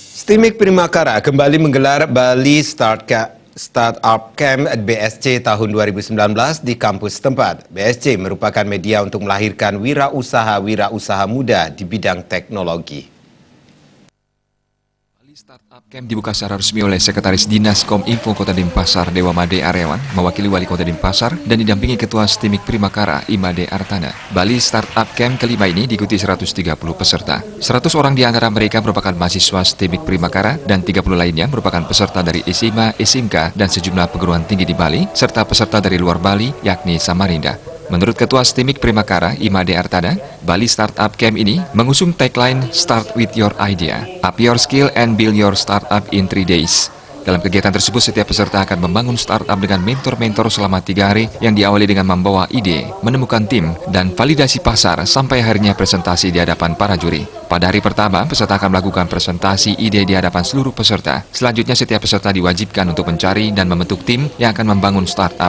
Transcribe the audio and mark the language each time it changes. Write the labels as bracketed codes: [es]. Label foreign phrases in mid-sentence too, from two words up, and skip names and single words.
[id] Stimik Primakara kembali menggelar Bali Startup Camp BSC tahun 2019 di kampus tempat. BSC merupakan media untuk melahirkan wirausaha muda di bidang teknologi. Startup Camp dibuka secara resmi oleh Sekretaris Dinas Kominfo Kota Denpasar Dewa Made Aryawan, mewakili Wali Kota Denpasar dan didampingi Ketua Stimik Primakara Imade Artana. Bali Startup Camp kelima ini diikuti 130 peserta. 100 orang di antara mereka merupakan mahasiswa Stimik Primakara dan 30 lainnya merupakan peserta dari SMA, SMK, dan sejumlah perguruan tinggi di Bali, serta peserta dari luar Bali, yakni Samarinda. Menurut Ketua Stimik Primakara, Imade Artana, Bali Startup Camp ini mengusung tagline [en] Start with your idea, up your skill and build your startup in 3 days. [id] Dalam kegiatan tersebut, setiap peserta akan membangun startup dengan mentor-mentor selama 3 hari yang diawali dengan membawa ide, menemukan tim, dan validasi pasar sampai akhirnya presentasi di hadapan para juri. Pada hari pertama, peserta akan melakukan presentasi ide di hadapan seluruh peserta. Selanjutnya, setiap peserta diwajibkan untuk mencari dan membentuk tim yang akan membangun startup.